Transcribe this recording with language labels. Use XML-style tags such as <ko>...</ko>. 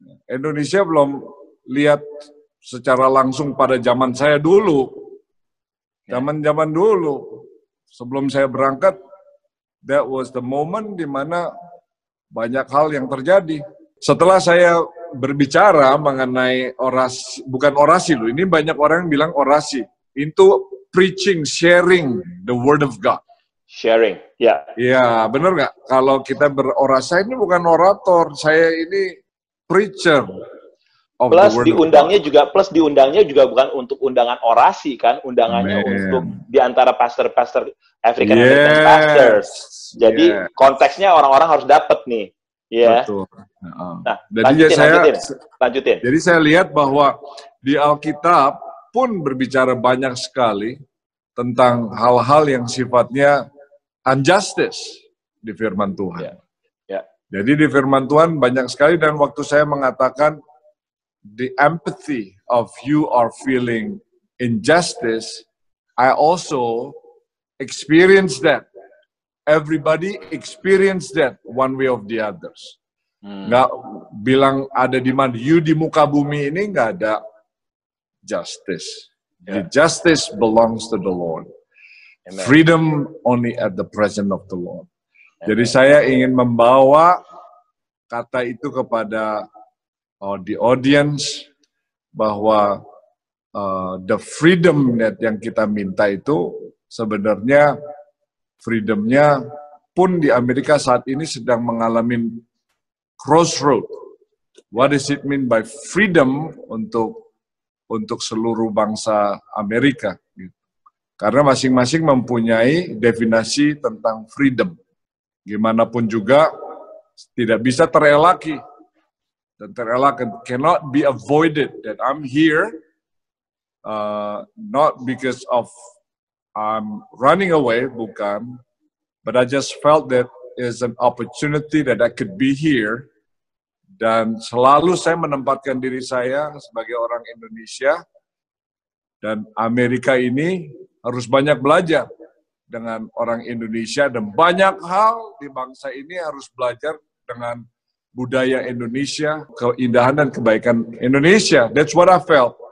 <id>Indonesia belum lihat secara langsung pada zaman saya dulu. Zaman-zaman dulu, sebelum saya berangkat,</id> <en>that was the moment</en> <id>di mana banyak hal yang terjadi. Setelah saya berbicara mengenai orasi, bukan orasi loh, ini banyak orang yang bilang orasi.</id> <en>Itu preaching, sharing the word of God. Sharing, ya.</en> <id>Iya, benar nggak? Kalau kita berorasi, saya ini bukan orator, saya ini</id> <en>preacher of</en> <id>Plus</id> <en>the word</en> <id>diundangnya</id> <en>of God.</en> <id>juga, plus diundangnya juga bukan untuk undangan orasi kan, undangannya untuk diantara pastor-pastor</id> <en>African American pastors.</en> <id>Jadi konteksnya orang-orang harus dapat nih, ya. Betul. Nah, Jadi lanjutin. Jadi saya lihat bahwa di Alkitab pun berbicara banyak sekali tentang hal-hal yang sifatnya injustice di firman Tuhan. Ya. Jadi di firman Tuhan banyak sekali, dan waktu saya mengatakan</id> <en>the empathy of you are feeling injustice, I also experience that. Everybody experience that one way of the others.</en> <id>Nggak bilang ada di mana, you di muka bumi ini nggak ada justice.</id> <en>The justice belongs to the Lord. Amen. Freedom only at the presence of the Lord. Amen.</en> <id>Jadi saya ingin membawa kata itu kepada</id> <en>the audience</en> <id>bahwa the freedom net yang kita minta itu sebenarnya freedomnya pun di Amerika saat ini sedang mengalami crossroad.</id> <en>What does it mean by freedom</en> <id>untuk seluruh bangsa Amerika? Gitu. Karena masing-masing mempunyai definisi tentang freedom. Gimana pun juga tidak bisa terelaki. Dan terelak</id> <en>cannot be avoided. That I'm here, not because of I'm running away, bukan. But I just felt that is an opportunity that I could be here.</en> <id>Dan selalu saya menempatkan diri saya sebagai orang Indonesia. Dan Amerika ini harus banyak belajar dengan orang Indonesia. Dan banyak hal di bangsa ini harus belajar dengan budaya Indonesia, keindahan dan kebaikan Indonesia.</id> <en>That's what I felt.</en>